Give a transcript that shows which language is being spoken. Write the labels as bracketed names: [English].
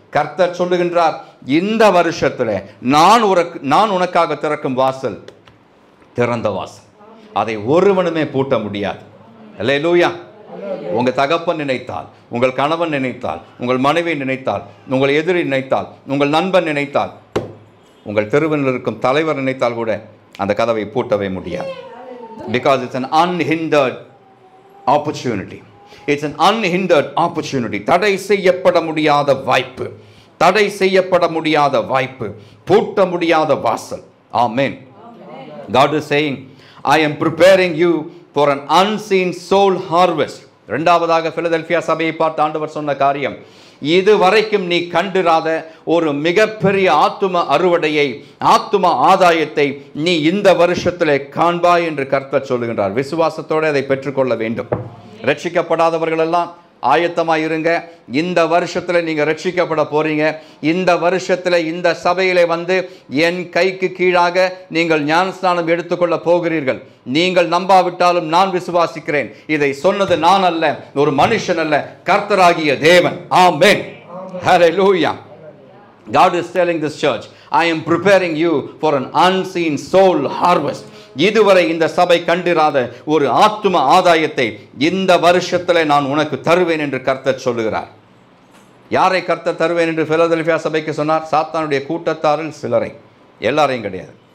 [Tamil] கர்த்தர் சொல்லுகின்றார், இந்த வருஷத்துல நான் உனக்காக திறக்கும் வாசல் திறந்த வாசல், அதை ஒருவனுமே பூட்ட முடியாது. அல்லேலூயா. உங்கள் தகப்பன் நினைத்தால், உங்கள் கணவன் நினைத்தால், உங்கள் மனைவி நினைத்தால், உங்கள் எதிரி நினைத்தால், உங்கள் நண்பன் நினைத்தால், உங்கள் தெருவில் இருக்கும் தலைவர் நினைத்தால் கூட அந்த கதவை பூட்டவே முடியாது. [English] Because it's an unhindered opportunity. It's an unhindered opportunity. [Tamil] தடை செய்யப்பட முடியாத வாய்ப்பு, தடை செய்யப்பட முடியாத வாய்ப்பு, பூட்ட முடியாத வாசல். ஆமென். [English] God is saying, I am preparing you for an unseen soul harvest. [Tamil] இரண்டாவதாக பிலதெல்பியா சபையை பார்த்து ஆண்டவர் சொன்ன காரியம், இதுவரைக்கும் நீ கண்டிராத ஒரு மிகப்பெரிய ஆத்தும அறுவடையை, ஆத்தும ஆதாயத்தை நீ இந்த வருஷத்திலே காண்பாய் என்று கர்த்தர் சொல்லுகின்றார். விசுவாசத்தோடு அதை பெற்றுக்கொள்ள வேண்டும். ரட்சிக்கப்படாதவர்கள் எல்லாம் ஆயத்தமாயிருங்க. இந்த வருஷத்தில் நீங்கள் ரட்சிக்கப்பட போறீங்க. இந்த வருஷத்தில் இந்த சபையிலே வந்து என் கைக்கு கீழாக நீங்கள் ஞானஸ்நானம் எடுத்துக்கொள்ள போகிறீர்கள். நீங்கள் நம்பாவிட்டாலும் நான் விசுவாசிக்கிறேன். இதை சொன்னது நான் அல்ல, ஒரு மனுஷன் அல்ல, கர்த்தராகிய தேவன். ஆமென். ஹல்லேலூயா. [English] God is telling this church, I am preparing you for an unseen soul harvest. [Tamil] இதுவரை இந்த சபை கண்டிராத ஒரு ஆத்தும ஆதாயத்தை இந்த வருஷத்தில் நான் உனக்கு தருவேன் என்று கர்த்தர் சொல்லுகிறார். யாரை கர்த்தர் தருவேன் என்று பிலதெல்பியா சபைக்கு சொன்னார்? சாத்தானுடைய கூட்டத்தாரில் சிலரை, எல்லாரையும் கிடையாது.